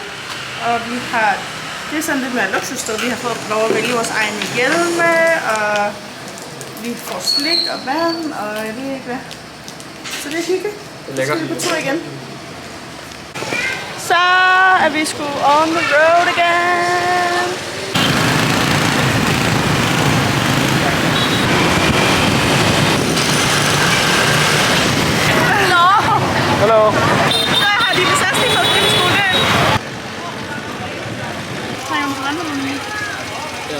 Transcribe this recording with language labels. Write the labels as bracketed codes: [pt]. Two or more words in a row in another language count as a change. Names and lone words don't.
[da] Og vi har, det er sådan lidt mere luksussted. Vi har fået lov at vælge vores egne hjelme, og vi får slik og vand, og jeg ved ikke hvad. Så det er hyggeligt. Det er lækkert. Så skal vi på tur igen. Så er vi sgu [en] on the road again. [da] Hallo. Så har de vist også lige fået friskole der. Trænger du på vandmelon? Ja.